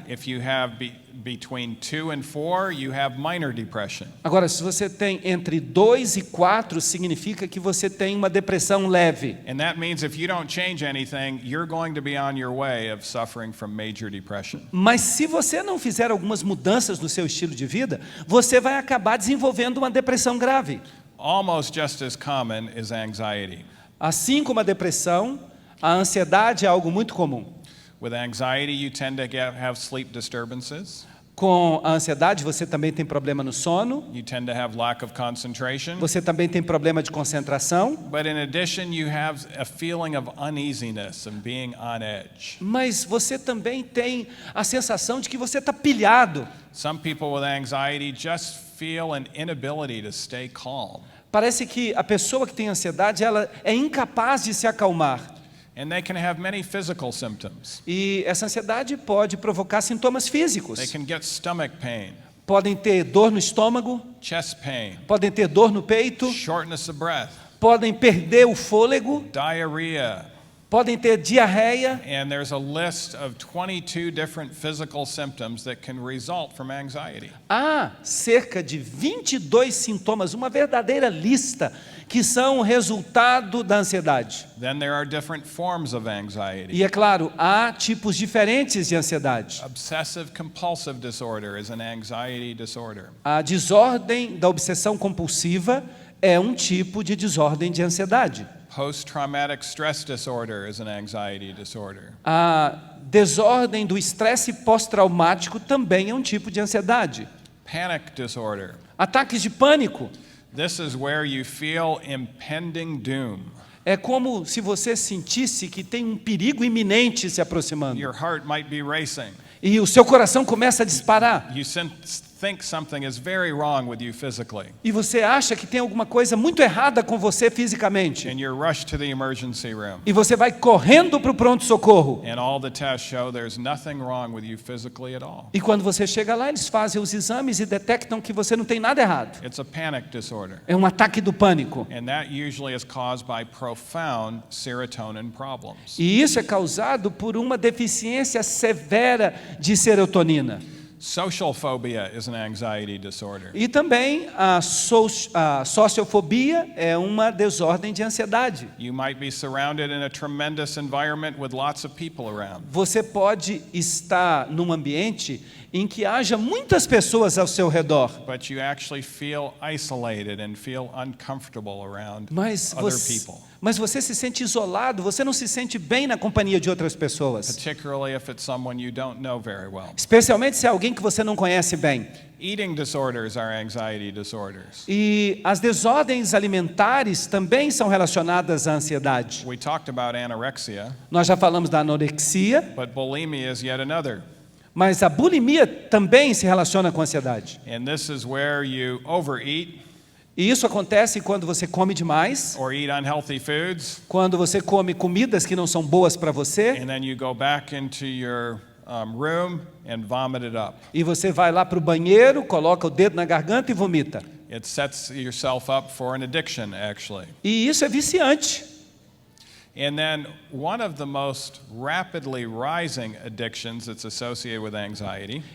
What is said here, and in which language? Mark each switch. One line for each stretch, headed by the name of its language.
English: If you have between 2 and 4, you have minor depression.
Portuguese: Agora, se você tem entre 2 e 4, significa que você tem uma depressão leve.
English: And that means if you don't change anything, you're going to be on your way of suffering from major depression.
Portuguese: Mas se você não fizer algumas mudanças no seu estilo de vida, você vai acabar desenvolvendo uma depressão grave.
English: Almost just as common is anxiety.
Portuguese: Assim como a depressão, a ansiedade é algo muito comum.
English: With anxiety, you tend to have sleep disturbances.
Portuguese: Com a ansiedade, você também tem problema no sono,
English: You tend to have lack of concentration.
Portuguese: você também tem problema de concentração,
English: But in addition, you have a feeling of uneasiness and being on edge.
Portuguese: mas você também tem a sensação de que você está pilhado.
English: Some people with anxiety just feel an inability to stay calm.
Portuguese: Parece que a pessoa que tem ansiedade, ela é incapaz de se acalmar.
English: And they can have many physical symptoms.
Portuguese: E essa ansiedade pode provocar sintomas físicos.
English: They can get stomach pain,
Portuguese: Podem ter dor no estômago,
English: chest pain,
Portuguese: podem ter dor no peito,
English: shortness of breath,
Portuguese: podem perder o fôlego,
English: diarrhea,
Portuguese: podem ter diarreia.
English: and there's a list of 22 different physical symptoms that can result from anxiety.
Portuguese: Há cerca de 22 sintomas, uma verdadeira lista, que são o resultado da ansiedade.
English: Then there are different forms of anxiety.
Portuguese: E é claro, há tipos diferentes de ansiedade.
English: Obsessive compulsive disorder is an anxiety disorder.
Portuguese: A desordem da obsessão compulsiva é um tipo de desordem de ansiedade.
English: Post-traumatic stress disorder is an anxiety disorder.
Portuguese: A desordem do estresse pós-traumático também é um tipo de ansiedade.
English: Panic disorder.
Portuguese: Ataques de pânico.
English: This is where you feel impending doom.
Portuguese: É como se você sentisse que tem um perigo iminente se aproximando.
English: Your heart might be racing.
Portuguese: E o seu coração começa a disparar.
English: You think something is very wrong with you physically.
Portuguese: E você acha que tem alguma coisa muito errada com você fisicamente.
English: And you're rushed to the emergency room.
Portuguese: E você vai correndo para o pronto-socorro.
English: And all the tests show there's nothing wrong with you physically at all.
Portuguese: E quando você chega lá, eles fazem os exames e detectam que você não tem nada errado.
English: It's a panic disorder.
Portuguese: É um ataque do pânico.
English: And that usually is caused by profound serotonin problems.
Portuguese: E isso é causado por uma deficiência severa de serotonina.
English: Social phobia is an anxiety disorder.
Portuguese: E também a sociofobia é uma desordem de ansiedade.
English: You might be surrounded in a tremendous environment with lots of people around.
Portuguese: Você pode estar num ambiente em que haja muitas pessoas ao seu redor,
English: but you actually feel isolated and feel uncomfortable around
Portuguese: mas
English: other
Portuguese: você,
English: people,
Portuguese: mas você se sente isolado, você não se sente bem na companhia de outras pessoas,
English: particularly if it's someone you don't know very well.
Portuguese: especialmente se é alguém que você não conhece bem.
English: Eating disorders are anxiety disorders.
Portuguese: E as desordens alimentares também são relacionadas à ansiedade.
English: We talked about anorexia,
Portuguese: Nós já falamos da anorexia,
English: but bulimia is yet another.
Portuguese: mas a bulimia também se relaciona com a ansiedade.
English: And this is where you overeat
Portuguese: E isso acontece quando você come demais,
English: or eat unhealthy foods,
Portuguese: quando você come comidas que não são boas para você,
English: and then you go back into your room and vomit it up.
Portuguese: e você vai lá para o banheiro, coloca o dedo na garganta e vomita.
English: It sets yourself up for an addiction, actually.
Portuguese: E isso é viciante.
English: And then one of the most rapidly rising addictions that's associated with anxiety